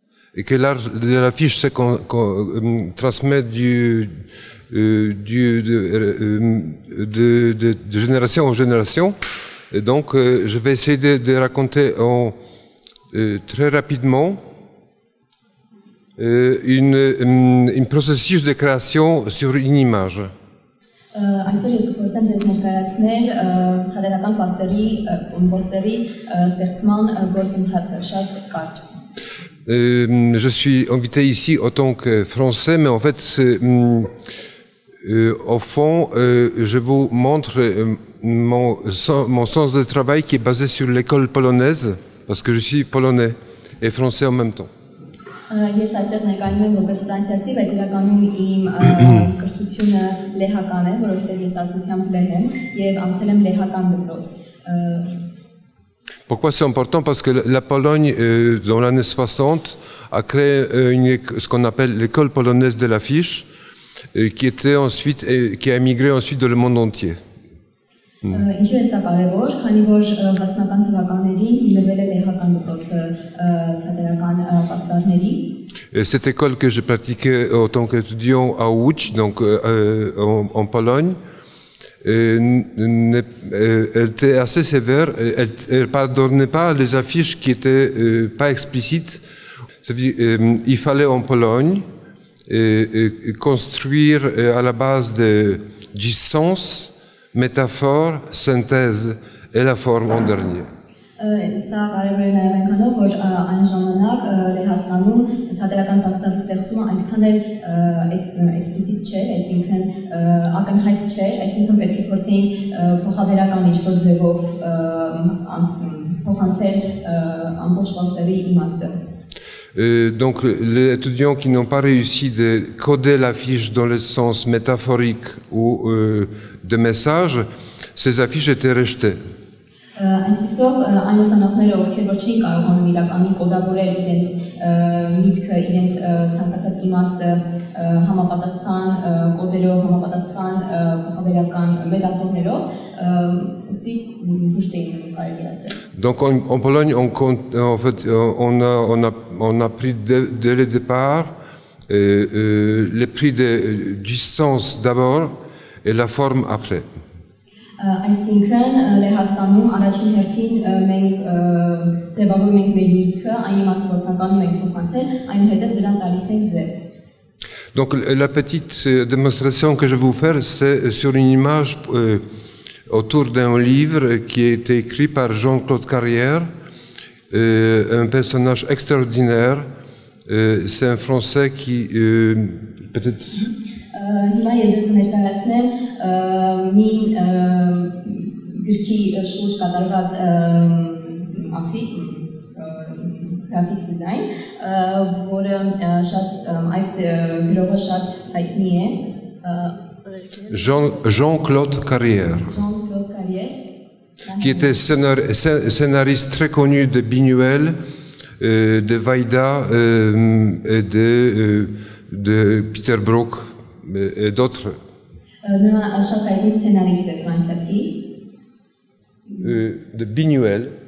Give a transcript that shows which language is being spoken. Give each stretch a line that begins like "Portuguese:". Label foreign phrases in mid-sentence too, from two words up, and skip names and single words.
French: et que l'art de l'affiche se transmet de génération en génération. Et donc, je vais essayer de raconter très rapidement un processus de création sur une image.
Armenian: Այսօր ես կփորձեմ ձեզ ներկայացնել թատերական պոստերի ստեղծման գործընթացը շատ կարճ։
French: Je suis invité ici en tant que français, mais en fait, au fond, je vous montre mon sens de travail qui est basé sur l'école polonaise, parce que je suis polonais et français en même temps.
Armenian: Ես այստեղ ներկայանում եմ որպես ֆրանսիացի, բայց իրականում իմ կրթությունը լեհական է, որովհետև ես ազգությամբ լեհ եմ եւ անցել եմ լեհական դպրոց։
French: Pourquoi c'est important? Parce que la Pologne, dans l'année 60, a créé ce qu'on appelle l'école polonaise de l'affiche, qui a émigré ensuite dans le monde entier.
Armenian: Ինչու է սա կարևոր, քանի որ 60-ական թվականներին հիմնվել է լեհական դպրոցը թատերական պաստառների։
French: Cette école que je pratiquais en tant qu'étudiant à Łódź, donc en Pologne, elle était assez sévère. Elle pardonnait pas les affiches qui étaient pas explicites. C'est-à-dire, il fallait en Pologne construire à la base du sens, métaphore, synthèse et la forme en dernier.
Armenian: Սա կարևոր է նաև այնքանով, որ այն ժամանակ Լեհաստանում թատերական պաստառի ստեղծումը այնքան էլ էքսպլիսիտ չէր, այսինքն ակնհայտ չէր, այսինքն պետք է փորձեինք փոխաբերական ինչ-որ ձևով փոխանցել ամբողջ պաստառի իմաստը։
French: Donc les étudiants qui n'ont pas réussi de coder l'affiche dans le sens métaphorique ou de message, ces affiches étaient rejetées.
Armenian: Այսպիսով այն ուսանողները, ովքեր որ չէին կարողանում իրականում կոդավորել իրենց միտքը, իրենց ցանկացած իմաստը համապատասխան կոդերով, համապատասխան փոխաբերական մետաֆորներով, ուստի դուրս էին մնում, կարելի ասել։
French: Donc en Pologne, on a pris dès le départ le prix du sens d'abord et la forme après.
Armenian: Այսինքն Լեհաստանում առաջին հերթին մենք ձևավորում ենք մեր միտքը, այն իմաստը, որ ցանկանում ենք փոխանցել, այնուհետև դրան տալիս ենք ձև։
French: Donc la petite démonstration que je vais vous faire, c'est sur une image autour d'un livre qui a été écrit par Jean-Claude Carrière, un personnage extraordinaire. C'est un Français qui peut-être...
Armenian: Հիմա ես ես ներկայացնեմ մի գրքի շուրջ կատարված գրաֆիկ դիզայն, որը շատ այդ գրողը շատ հայտնի է։
French: Jean-Claude Carrière. Jean-Claude Carrière. Qui était scénariste très connu de Buñuel, de Vaida et de Peter Brook. Et d'autres. De Buñuel.